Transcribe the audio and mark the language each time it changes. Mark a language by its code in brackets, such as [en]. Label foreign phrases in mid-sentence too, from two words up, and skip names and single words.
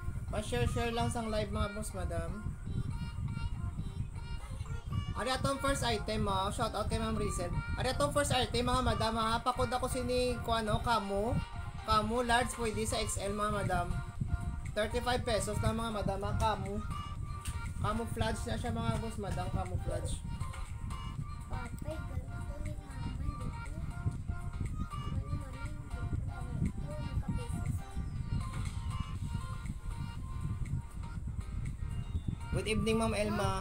[hil] Pa-share lang sang live mga boss madam. Ari atong [en] first item [hil] mo, [en] shout out [hil] kay Ma'am Rizel. Ari atong [en] first item [hil] mga madam ha, pakod ako sini kuano kamo. Kamo large pwede sa XL mga madam. 35 pesos na mga madam ha, kamo. Camouflage na siya mga boss madam, camouflage. [tl] Papay, ganito ni mama dito. [en] Good evening Ma'am Elma.